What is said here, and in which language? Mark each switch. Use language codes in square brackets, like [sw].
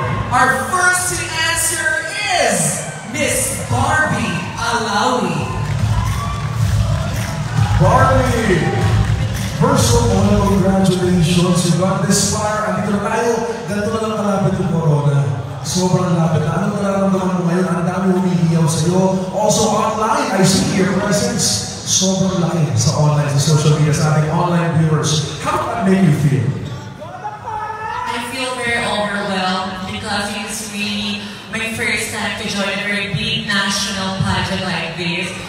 [en] Our first to answer is Miss Barbie Alawi. Barbie! First of all, congratulations. You got this far. [tl] Andito na tayo. Ganito na lang kalapit yung corona. Sobrang lapit. Anong nararamdaman mo ngayon? Ang dami humihiyaw sa'yo. [en] Also online, I see your presence. [tl] Sobrang laki sa online, sa social media, sa ating online viewers. [en] How did that make you feel? I feel very overwhelmed because it's really my first time to join a very big national pageant like this.